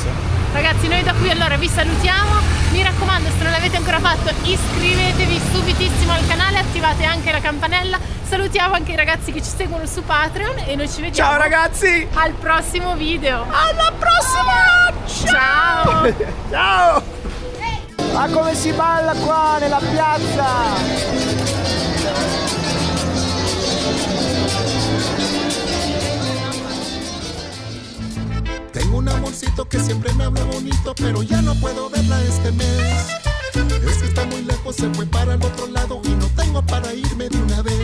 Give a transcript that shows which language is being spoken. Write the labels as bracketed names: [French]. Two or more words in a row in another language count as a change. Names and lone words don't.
[Italian] Ragazzi, noi da qui allora vi salutiamo, mi raccomando se non l'avete ancora fatto iscrivetevi subitissimo al canale, attivate anche la campanella, salutiamo anche i ragazzi che ci seguono su Patreon e noi ci vediamo. Ciao ragazzi! Al prossimo video! Alla prossima! Ciao! Ciao! Ma come si balla qua nella piazza! [Spanish] Tengo un amorcito que siempre me habla bonito, pero ya no puedo verla este mes. Es que está muy lejos, se fue para el otro lado y no tengo para irme de una vez.